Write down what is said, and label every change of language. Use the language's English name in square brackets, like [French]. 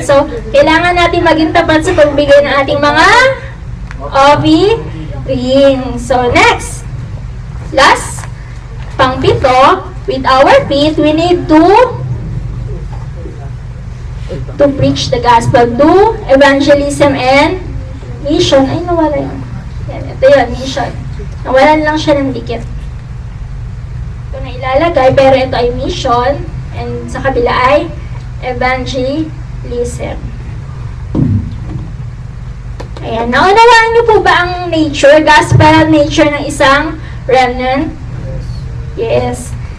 [Filipino] So, kailangan natin maging tapat sa pagbigay ng ating mga offering. [English] So, next. Last. Pang-pito, with our feet, we need to preach the gospel, do evangelism and mission. [Filipino] Ay, nawala yun. Yan, ito yun, mission. Nawalan lang siya ng dikit. Ito na ilalagay, pero ito ay mission, and sa kabila ay evangelism. Ayan, naunawaan niyo po ba ang nature, gospel nature ng isang remnant? Yes.